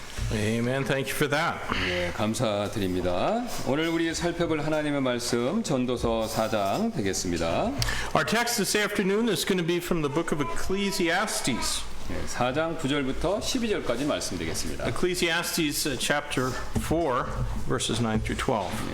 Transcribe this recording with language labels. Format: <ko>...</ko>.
<en>Amen. Thank you for that.</en> <ko>네, 감사드립니다. 오늘 우리 살펴볼 하나님의 말씀 전도서 4장 되겠습니다.</ko> <en>Our text this afternoon is going to be from the book of Ecclesiastes.</en> <ko>네, 4장 9절부터 12절까지 말씀드리겠습니다.</ko> <en>Ecclesiastes chapter 4, verses 9 through 12.</en>